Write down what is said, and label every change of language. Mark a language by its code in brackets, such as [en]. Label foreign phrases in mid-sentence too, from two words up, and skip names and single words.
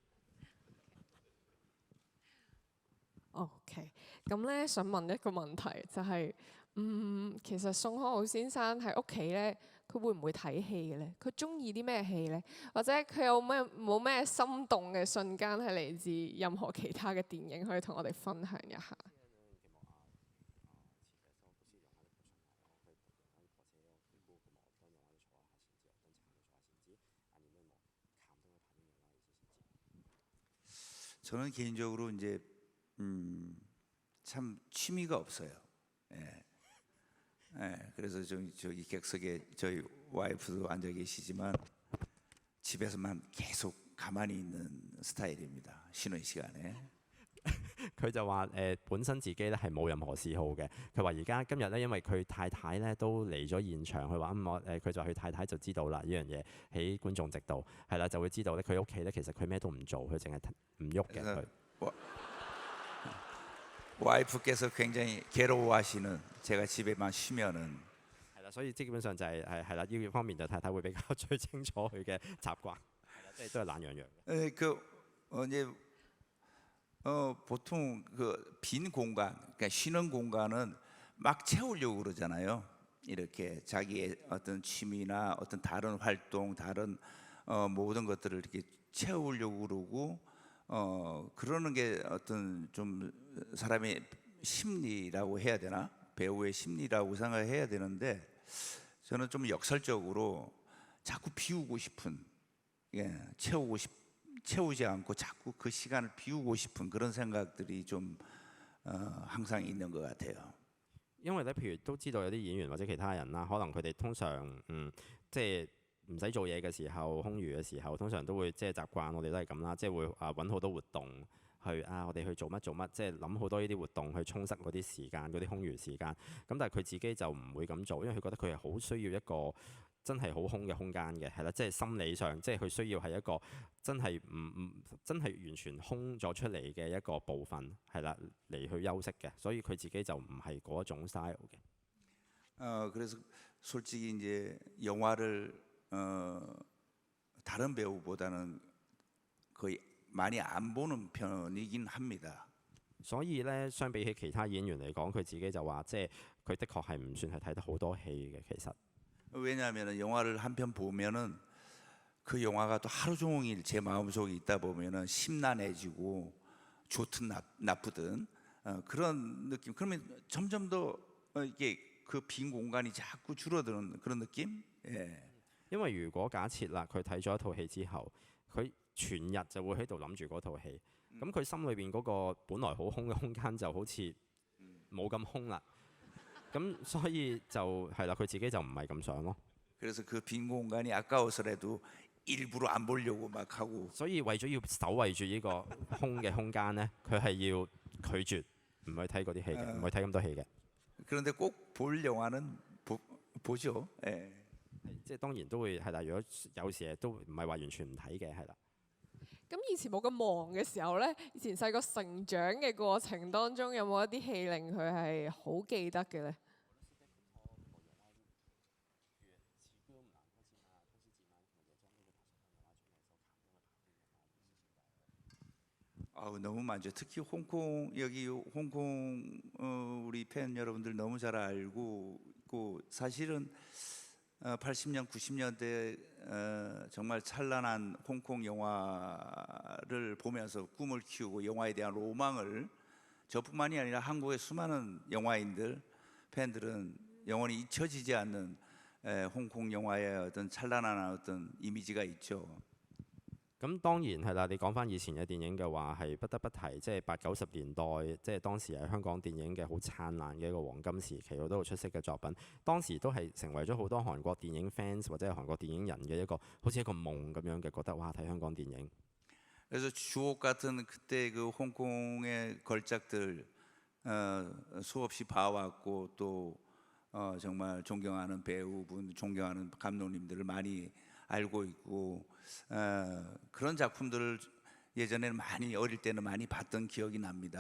[yue] OK， 咁咧想問一個問題，就係、其實宋康昊先生喺屋企咧，佢會唔會睇戲嘅咧？佢中意啲咩戲咧？或者佢有冇咩心動嘅瞬間係嚟自任何其他嘅電影，可以同我哋分享一下？ [ko] 저는 개인적으로 이제 참 취미가 없어요. 예. 예, 그래서 저기 객석에 저희 와이프도 앉아 계시지만 집에서만 계속 가만히 있는 스타일입니다. 쉬는 시간에. [yue] 佢就話本身自己咧係冇任何嗜好嘅。佢話而家今日咧，因為佢太太咧都嚟咗現場，佢話佢就佢太太就知道啦呢樣嘢喺觀眾席度係啦，就會知道咧佢屋企咧其實佢咩都唔做，佢淨係唔喐嘅佢。 [ko] 와이프께서 굉장히 괴로워하시는 제가 집에만 쉬면은 [yue] 係啦，所以基本上就係啦，呢方面就太太會比較最清楚佢嘅習慣，係啦，即係都係懶洋洋。 [ko] 이제 보통 그 빈 공간, 그러니까 쉬는 공간은 막 채우려고 그러잖아요. 이렇게 자기의 어떤 취미나 어떤 다른 활동, 다른 모든 것들을 이렇게 채우려고 그러고 그러는 게 어떤 좀 사람의 심리라고 해야 되나? 배우의 심리라고 생각해야 되는데 저는 좀 역설적으로 자꾸 비우고 싶은, 채우지 않고 자꾸 그 시간을 비우고 싶은 그런 생각들이 좀 항상 있는 것 같아요. [yue] 因為咧，譬如都知道有啲演員或者其他人啦，可能佢哋通常即係唔使做嘢嘅時候，空餘嘅時候，通常都會即係習慣，我哋都係咁啦，即係會揾好多活動去我哋去做乜做乜，即係諗好多呢啲活動去充塞嗰啲時間，嗰啲空餘時間。咁但係佢自己就唔會咁做，因為佢覺得佢係好需要一個真係好空嘅空間嘅，係啦，即係心理上，即係佢需要係一個真係真係完全空咗出嚟嘅一個部分，係啦，嚟去休息嘅，所以佢自己就唔係嗰種 style 嘅。 [ko] 그래서 솔직히 이제 영화를 다른 배우보다는 거의 많이 안 보는 편이긴 합니다. [yue] 所以咧，相比起其他演員嚟講，佢自己就話，即係佢的確係唔算係睇得好多戲嘅，其實。 [ko] 왜냐하면 영화를 한 편 보면은 그 영화가 또 하루 종일 제 마음속에 있다 보면은 심란해지고 좋든 나쁘든 그런 느낌. 그러면 점점 더 이게 그 빈 공간이 자꾸 줄어드는 그런 느낌? 예. [yue] 因為如果假設啦，佢睇咗一套戲之後，佢全日就會喺度諗住嗰套戲，咁佢心裏邊嗰個本來好空嘅空間就好似冇咁空啦。咁所以就係啦，佢自己就唔係咁想咯。 [ko] 그래서 그 빈 공간이 아까워서라도 일부러 안 보려고 막 하고. [yue] 所以為咗要守衞住呢個空嘅空間咧，佢係要拒絕唔去睇嗰啲戲嘅，唔去睇咁多戲嘅。 [ko] 그런데 꼭 볼 영화는 보죠. 예. [yue] 即係當然都會係啦，如果有時都唔係話完全唔睇嘅，係啦。咁以前冇咁忙嘅時候呢，以前細個成長嘅過程當中，有冇一啲戲令佢係好記得嘅呢？ [ko] 너무 많죠. 특히 홍콩 우리 팬 여러분들 너무 잘 알고 있고 사실은 80년, 90년대 정말 찬란한 홍콩 영화를 보면서 꿈을 키우고 영화에 대한 로망을 저뿐만이 아니라 한국의 수많은 영화인들, 팬들은 영원히 잊혀지지 않는 홍콩 영화의 어떤 찬란한 어떤 이미지가 있죠. [yue] 咁當然係啦，你講翻以前嘅電影嘅話，係不得不提，即係80、90年代，即係當時係香港電影嘅好燦爛嘅一個黃金時期，好多好出色嘅作品。當時都係成為咗好多韓國電影 fans 或者係韓國電影人嘅一個好似一個夢咁樣嘅，覺得哇睇香港電影。 [ko] 그래서 주옥 같은 그때 그 홍콩의 걸작들 수없이 봐왔고 또 정말 존경하는 배우분, 존경하는 감독님들을 많이 알고 있고 그런 작품들을 예전에는 많이 어릴 때는 많이 봤던 기억이 납니다.